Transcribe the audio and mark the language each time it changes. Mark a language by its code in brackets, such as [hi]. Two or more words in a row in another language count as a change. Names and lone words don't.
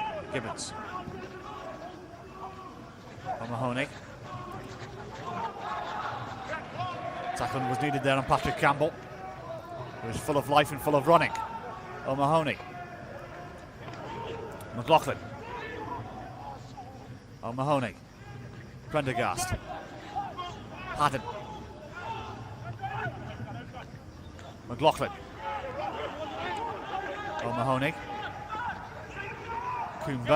[en] Gibbons. O'Mahony. Tackling was needed there on Patrick Campbell, who was full of life and full of running. O'Mahony. McLaughlin. O'Mahony. Prendergast. Haddon. McLaughlin. O'Mahony. Coomber.